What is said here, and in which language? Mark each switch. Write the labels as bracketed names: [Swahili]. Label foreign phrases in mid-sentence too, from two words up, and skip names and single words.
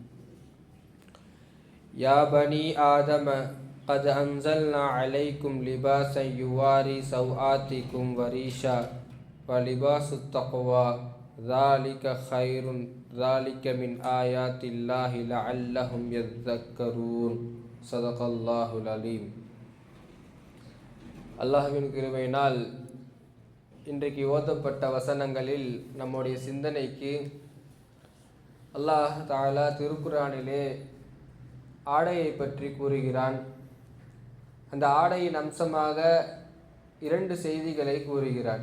[Arabic] يا بني آدم قد أنزلنا عليكم لباسا يواري سوآتكم وريشا ولباس التقوى ذلك خير ذلك من آيات الله لعلهم يذكرون صدق الله العليم. [Tamil] அல்லாஹ்வின் கிருபையினால் இன்றைக்கு ஓதப்பட்ட வசனங்களில் நம்முடைய சிந்தனைக்கு அல்லாஹ் தஆலா திருக்குர்ஆனிலே ஆடையை பற்றி கூறுகிறான். அந்த ஆடையின் அம்சமாக இரண்டு செய்திகளை கூறுகிறான்.